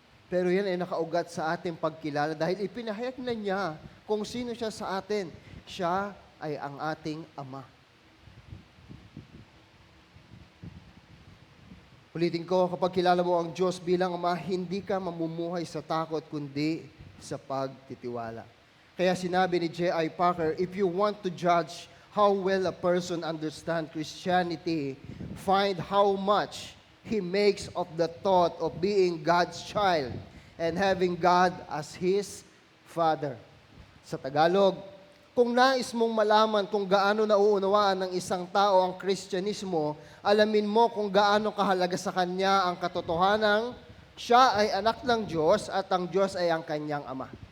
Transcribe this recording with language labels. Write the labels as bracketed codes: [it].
[tl] Pero yan ay nakaugat sa ating pagkilala dahil ipinahayag na niya kung sino siya sa atin. Siya ay ang ating Ama. Ulitin ko, kapag kilala mo ang Diyos bilang Ama, hindi ka mamumuhay sa takot kundi sa pagtitiwala. Kaya sinabi ni J.I. [en] Packer, if you want to judge how well a person understands Christianity, find how much he makes of the thought of being God's child and having God as his Father. [tl] Sa Tagalog, kung nais mong malaman kung gaano nauunawaan ng isang tao ang Kristyanismo, alamin mo kung gaano kahalaga sa kanya ang katotohanang siya ay anak ng Diyos at ang Diyos ay ang kanyang Ama.